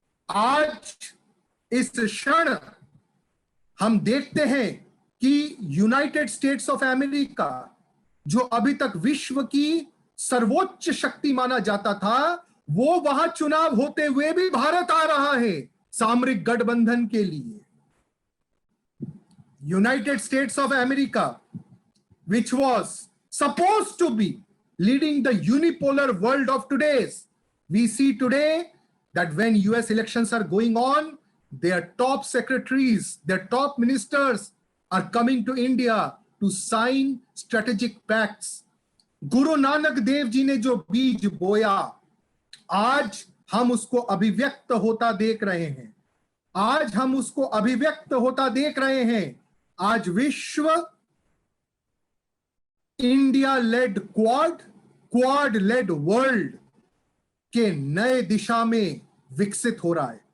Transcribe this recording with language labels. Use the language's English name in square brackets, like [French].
[Hindi] आज इस क्षण हम देखते हैं कि यूनाइटेड स्टेट्स ऑफ अमेरिका, जो अभी तक विश्व की सर्वोच्च शक्ति माना जाता था, वो वहां चुनाव होते हुए भी भारत आ रहा है सामरिक गठबंधन के लिए। [English] United States of America, which was supposed to be leading the unipolar world of today's, we see today that when US elections are going on, their top secretaries, their top ministers are coming to India to sign strategic pacts. [Hindi] Guru Nanak Dev ji ने जो बीज बोया, आज हम उसको अभिव्यक्त होता देख रहे हैं। आज हम उसको अभिव्यक्त होता देख रहे हैं। आज विश्व India lead quad lead world के नए दिशा में विकसित हो रहा है।